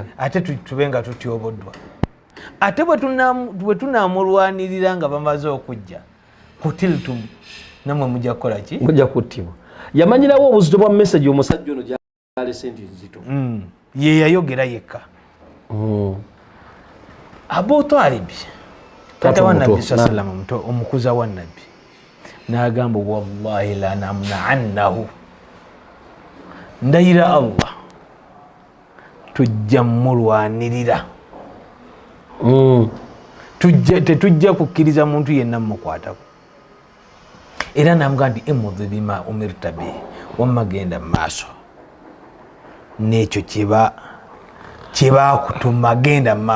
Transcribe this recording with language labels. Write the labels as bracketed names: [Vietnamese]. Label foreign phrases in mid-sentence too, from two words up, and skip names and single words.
[Ganda] ate tube nga tutyoboddwa ate bwe tunaamulwanirira nga bamaze okujja kutiltum namwe mujja kukola ki mujja kuttibwa yamanyirawo obuzito bwa message omusajja ono gyalese nti nzito ye yayogera yekka Abu Talib tata wa Nabbi [Arabic] صلى الله عليه وسلم [Ganda] omukuza wa Nabbi n'agamba [Arabic] والله لنمنعنه [Ganda] ndayira Allah tujja mulwanirira tetujja kukkiriza muntu yenna mukwatako era namugamba nti [Arabic] امض بما أمرت به [Ganda] wamma genda maaso n'ekyo kyebakutuma genda maaso